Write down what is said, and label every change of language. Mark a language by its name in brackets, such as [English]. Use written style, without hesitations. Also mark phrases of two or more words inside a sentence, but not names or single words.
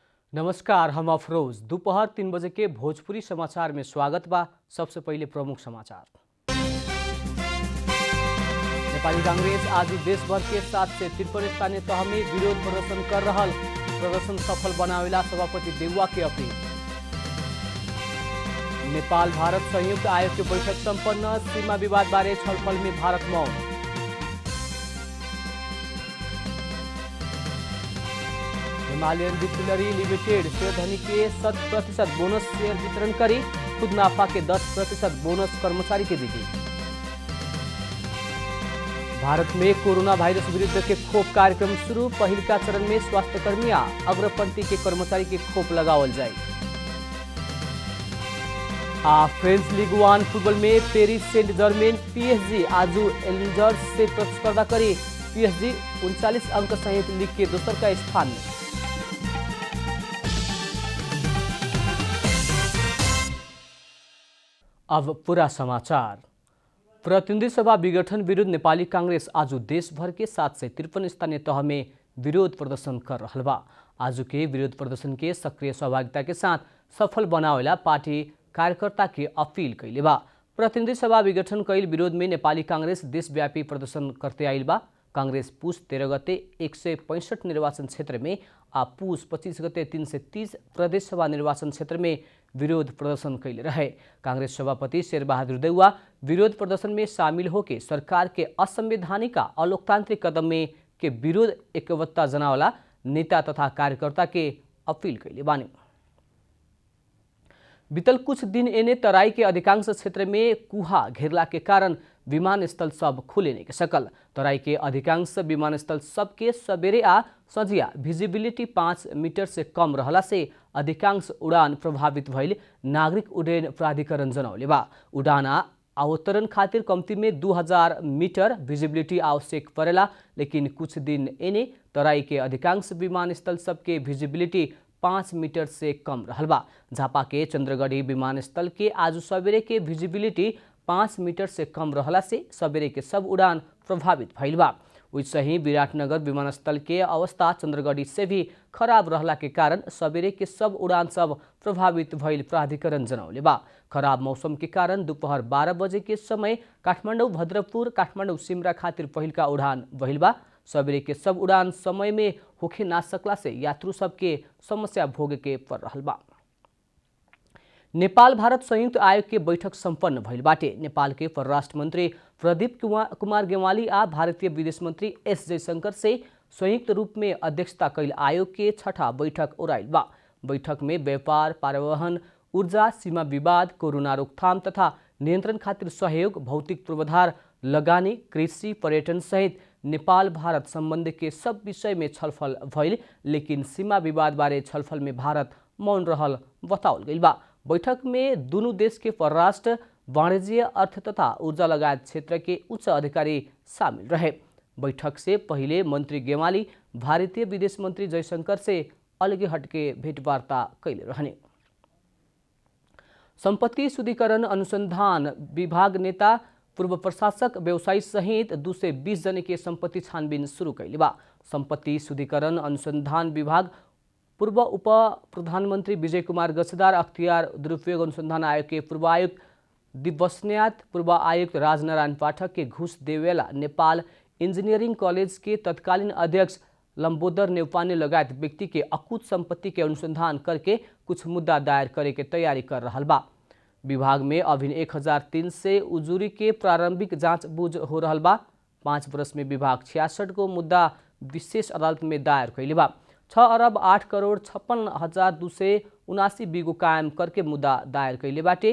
[Bhojpuri] नमस्कार, हम अफरोज। दोपहर 3 बजे के भोजपुरी समाचार में स्वागत बा। सबसे पहले प्रमुख समाचार। नेपाली कांग्रेस आज देश भर के 753 स्थानीय तह में विरोध प्रदर्शन कर रहल। प्रदर्शन सफल बनावेला सभापति देउवा के अपील। नेपाल भारत संयुक्त आयोग के बैठक संपन्न। सीमा विवाद बारे छलफल में भारत मौन। हिमालयन डिस्टिलरी लिमिटेड शेयरधनी के 100% बोनस शेयर वितरण करी। खुद नाफा के 10% बोनस कर्मचारी के दी। भारत में कोरोना वायरस विरुद्ध के खोप कार्यक्रम शुरू। पहल का चरण में स्वास्थ्यकर्मी अग्रपंक्ति के कर्मचारी के खोप लगावल जाए। फ्रेंच लीग 1 फुटबॉल में पेरिस सेंट जर्मेन PSG आज एल्जर्स से प्रतिस्पर्धा करी। PSG 39 अंक सहित लीग के दूसर का स्थान में। अब पूरा समाचार। प्रतिनिधि सभा विघटन विरुद्ध नेपाली कांग्रेस आज देश भर के 753 स्थानीय तह में विरोध प्रदर्शन कर रहा बा। आज के विरोध प्रदर्शन के सक्रिय सहभागिता के साथ सफल बनावेला पार्टी कार्यकर्ता के अपील कैले बा। प्रतिनिधि सभा विघटन कैल विरोध में नेपाली कांग्रेस देशव्यापी प्रदर्शन करते आइल बा। कांग्रेस पुस 13 गते 165 निर्वाचन क्षेत्र में आ पुस 25 गते 330 प्रदेश सभा निर्वाचन क्षेत्र में विरोध प्रदर्शन कैले रहे। कांग्रेस सभापति शेरबहादुर देउवा विरोध प्रदर्शन में शामिल होके सरकार के असंवैधानिक अलोकतांत्रिक कदम में के विरोध एकवटता जनावला नेता तथा कार्यकर्ता के अपील कैले बानी। बीतल कुछ दिन एने तराई के अधिकांश क्षेत्र में कुहा घेरला के कारण विमानस्थल सब खुले नहीं सकल। तराई के अधिकांश विमानस्थल सब के सबेरे आ सजिया विजिबिलिटी 5 मीटर से कम रहला से अधिकांश उड़ान प्रभावित भइल नागरिक उड्डयन प्राधिकरण जनौले बा। उड़ान अवतरण खातिर कम्ती में 2000 मीटर विजिबिलिटी आवश्यक पड़ेला, लेकिन कुछ दिन एने तराई के अधिकांश विमानस्थल सबके विजिबिलिटी 5 मीटर से कम रहल बा। झापा के चंद्रगढ़ी विमानस्थल के आज सवेरे के विजिबिलिटी 5 मीटर से कम रहला से सवेरे के सब उड़ान प्रभावित भइल बा। वैसे ही विराटनगर विमानस्थल के अवस्था चंद्रगढ़ी से भी खराब रहला के कारण सवेरे के सब उड़ान सब प्रभावित भइल प्राधिकरण जनौले बा। खराब मौसम के कारण दोपहर 12 बजे के समय काठमाडौँ भद्रपुर काठमाडौँ सिमरा खातिर पहिल का उड़ान भइल बा। सवेरे के सब उड़ान समय में होखे ना सकला से यात्रु सबके समस्या भोगे के पड़ रहल बा। नेपाल भारत संयुक्त आयोग के बैठक संपन्न भइल बाटे। नेपाल के परराष्ट्र मंत्री प्रदीप कुमार गेवाली आ भारतीय विदेश मंत्री S जयशंकर से संयुक्त रूप में अध्यक्षता कैल आयोग के 6ठा बैठक ओराइल बा। बैठक में व्यापार, परिवहन, ऊर्जा, सीमा विवाद, कोरोना रोकथाम तथा नियंत्रण खातिर सहयोग, भौतिक पूर्वाधार, लगानी, कृषि, पर्यटन सहित नेपाल भारत संबंध के सब विषय में छलफल भइल, लेकिन सीमा विवाद बारे छलफल में भारत मौन रहल बताओल गइल बा। बैठक में दोनों देश के परराष्ट्र, वाणिज्य, अर्थ तथा ऊर्जा लगायत क्षेत्र के उच्च अधिकारी शामिल रहे। बैठक से पहले मंत्री गेवाली भारतीय विदेश मंत्री जयशंकर से अलगे हटके भेंटवार्ता कैले रहने। संपत्ति शुद्धिकरण अनुसंधान विभाग नेता, पूर्व प्रशासक, व्यवसायी सहित 220 जने के संपत्ति छानबीन शुरू कैले बा। संपत्ति शुद्धिकरण अनुसंधान विभाग पूर्व उप प्रधानमंत्री विजय कुमार गच्छदार, अख्तियार दुरुपयोग अनुसंधान आयोग के पूर्व आयुक्त दिवसन्यात, पूर्व आयुक्त राजनारायण पाठक के घूस देवेला, नेपाल इंजीनियरिंग कॉलेज के तत्कालीन अध्यक्ष लंबोदर नेउपाने लगायत व्यक्ति के अकुत संपत्ति के अनुसंधान करके कुछ मुद्दा दायर करे के तैयारी कर रहा बा। विभाग में अभी 1003 उजुरी के प्रारंभिक जांच बूझ हो रहा बा। 5 वर्ष में विभाग 66 को मुद्दा विशेष अदालत में दायर कैले बा। 6 अरब 8 करोड़ 56,279 बिगो कायम करके मुद्दा दायर कैले बाटे।